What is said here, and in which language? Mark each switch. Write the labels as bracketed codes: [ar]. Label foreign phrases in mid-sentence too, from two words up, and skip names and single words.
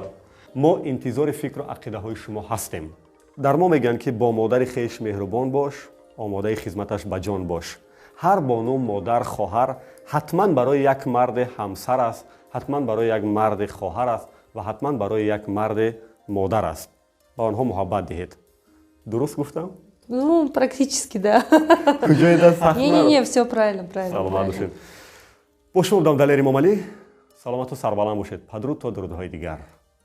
[tg] мо интизори фикру ақидаҳои шумо ҳастем. дар мо мегӯянд ки бо модари хеш меҳрубон бош, омодаи хизматаш ба ҷон бош. ҳар бону модар хоҳар ҳатман барои як марди ҳамсар аст, ҳатман барои як марди хоҳар аст ва ҳатман барои як марди модар аст. ба онҳо муҳаббат диҳед. дуруст гуфтам? [ru] Ну, практически, да. Не, все правильно. [tg] Саломат бошед. Бо шумо будам Далери Момалӣ. Саломату сарбаланд бошед. Падруд то дурудҳои дигар.